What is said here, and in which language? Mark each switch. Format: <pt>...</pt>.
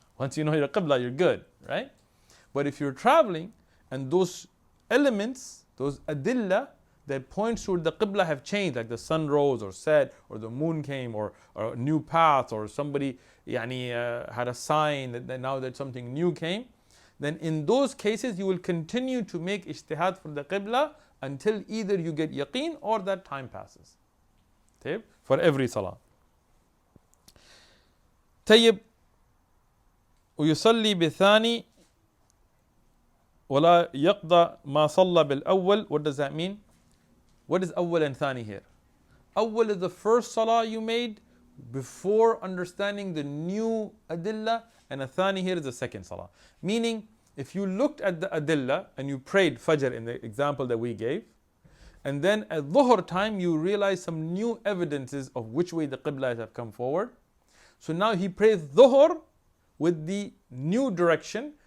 <en>Once you know your qibla, you're good. Right? But if you're traveling and those elements, those adillah that points toward the qibla have changed, like the sun rose or set, or the moon came, or a new path, or somebody had a sign that now that something new came, then in those cases you will continue to make ijtihad for the qibla until either you get yaqeen or that time passes. طيب? For every salah.</en> <ar>طيب ويصلي بالثاني ولا يقضى ما صلى بالأول.</ar> <en>What does that mean? What is awwal and thani here? Awwal is the first salah you made before understanding the new adillah, and a thani here is the second salah. Meaning, if you looked at the adillah and you prayed fajr in the example that we gave, and then at dhuhr time you realize some new evidences of which way the qibla have come forward. So now he prays dhuhr with the new direction,</en>